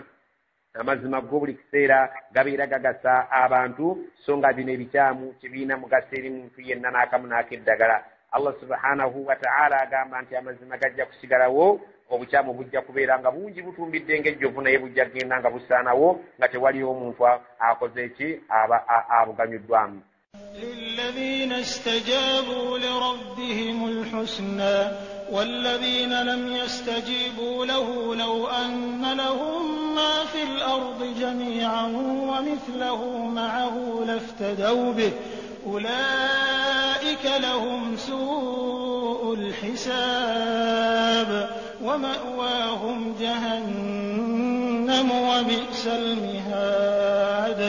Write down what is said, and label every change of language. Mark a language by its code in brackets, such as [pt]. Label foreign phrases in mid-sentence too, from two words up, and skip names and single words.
[lg] amazima go buli kiseera gabeera gagasa abantu so nga bino ebikyamu kibiina mugaso eri muntu yenna n'akamu n'akeddagala. Allah [ar] سبحانه وتعالى [lg] agamba nti amazima gajja kusigalawo obukyamu bujja kubeera nga bungi butumbidde ng'ejjovu naye bujja kgenda nga busaanawo nga tewali omuntu akoze eki abuganyuddwamu. [ar] للذين استجابوا لربهم الحسنى والذين لم يستجيبوا له لو أن لهم ما في الأرض جميعا ومثله معه لافتدوا به أولئك لهم سوء الحساب ومأواهم جهنم وبئس المهاد.